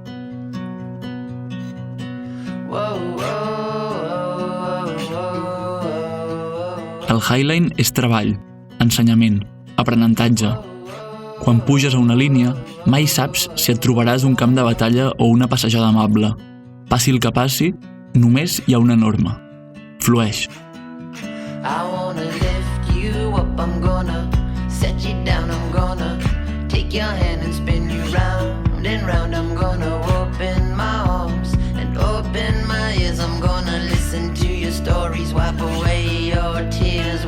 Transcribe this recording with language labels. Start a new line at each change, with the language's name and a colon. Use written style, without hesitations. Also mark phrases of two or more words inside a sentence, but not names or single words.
Catalan: El Highline és treball, ensenyament, aprenentatge. Quan puges a una línia, mai saps si et trobaràs un camp de batalla o una passejada amable. Passi el que passi, només hi ha una norma. Flueix.
English: I wanna lift you up, I'm gonna set you down, I'm gonna take your hand and spin you round and round. I'm gonna open my arms and open my ears. I'm gonna listen to your stories, wipe away your tears.